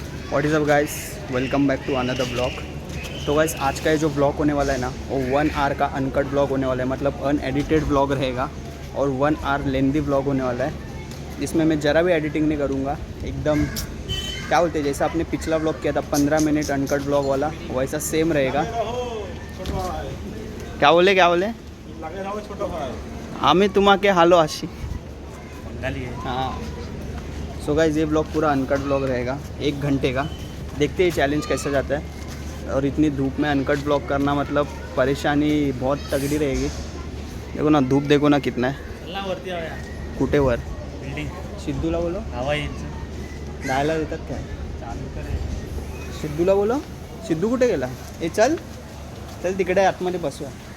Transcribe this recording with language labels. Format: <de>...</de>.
<hi>What is up guys, welcome back to another blog. तो guys आज का ये जो ब्लॉग होने वाला है ना, वो 1 आवर का अनकट ब्लॉग होने वाला है। मतलब अनएडिटेड ब्लॉग रहेगा और 1 आवर लेंदी ब्लॉग होने वाला है, जिसमें मैं ज़रा भी एडिटिंग नहीं करूँगा। एकदम क्या बोलते हैं, जैसे आपने पिछला ब्लॉग किया था 15 मिनट अनकट ब्लॉग वाला, वैसा सेम रहेगा। क्या बोले आम्ही तुम्हाके हालो आशी। हाँ, सो गाइस ये ब्लॉग पूरा अनकट ब्लॉग रहेगा 1 घंटे का। देखते हैं चैलेंज कैसे जाता है। और इतनी धूप में अनकट ब्लॉग करना मतलब परेशानी बहुत तगड़ी रहेगी। देखो ना, धूप देखो ना कितना है।</hi> <mr>कुठे वर सिद्धूला बोलो जायला देतात काय? सिद्धूला बोलो, सिद्धू कुठे गेला? ए चल तिकडे आतमध्ये बसूया.</mr>